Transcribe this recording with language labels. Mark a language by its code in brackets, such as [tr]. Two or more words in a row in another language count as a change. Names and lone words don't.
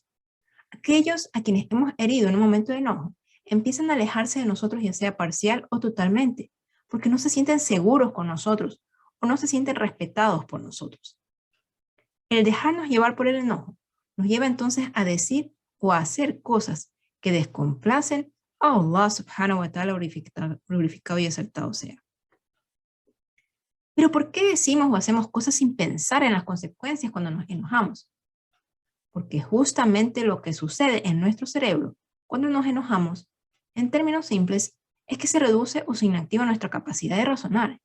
[es] Aquellos a quienes hemos herido en un momento de enojo empiezan a alejarse de nosotros, ya sea parcial o totalmente, porque no se sienten seguros con nosotros o no se sienten respetados por nosotros. El dejarnos llevar por el enojo nos lleva entonces a decir o a hacer cosas que descomplacen a [ar] الله سبحانه وتعالى, [es] glorificado y exaltado sea. Pero ¿por qué decimos o hacemos cosas sin pensar en las consecuencias cuando nos enojamos? Porque justamente lo que sucede en nuestro cerebro cuando nos enojamos, en términos simples, es que se reduce o se inactiva nuestra capacidad de razonar.